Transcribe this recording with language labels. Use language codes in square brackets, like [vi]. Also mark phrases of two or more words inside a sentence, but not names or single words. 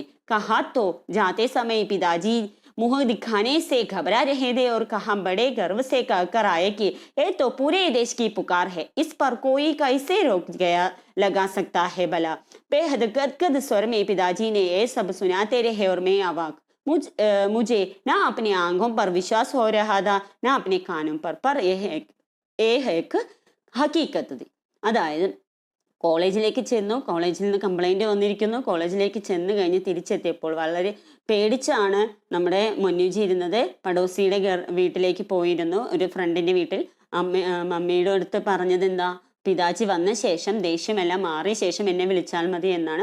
[hi] कहा तो जाते समय पिताजी मुंह दिखाने से घबरा रहे थे और कहा बड़े गर्व से कहकर आए कि ये तो पूरे देश की पुकार है, इस पर कोई कैसे रोक लगा सकता है भला. बेहद गदगद स्वर में पिताजी ने ये सब सुनाते रहे और मैं अवाक. मुझे ना अपनी आंखों पर विश्वास हो रहा था, ना अपने कानों पर यह एक हकीकत थी. [ml] അതായത് കോളേജിലേക്ക് ചെന്നു, കോളേജിൽ നിന്ന് കംപ്ലൈന്റ് വന്നിരിക്കുന്നു. കോളേജിലേക്ക് ചെന്ന് കഴിഞ്ഞ് തിരിച്ചെത്തിയപ്പോൾ വളരെ പേടിച്ചാണ് നമ്മുടെ മൊന്നൂജി ഇരുന്നത്. പടോസിയുടെ വീട്ടിലേക്ക് പോയിരുന്നു, ഒരു ഫ്രണ്ടിന്റെ വീട്ടിൽ. മമ്മിയുടെ അടുത്ത് പറഞ്ഞത് എന്താ, പിതാജി വന്ന ശേഷം ദേഷ്യമെല്ലാം മാറിയ ശേഷം എന്നെ വിളിച്ചാൽ മതി എന്നാണ്.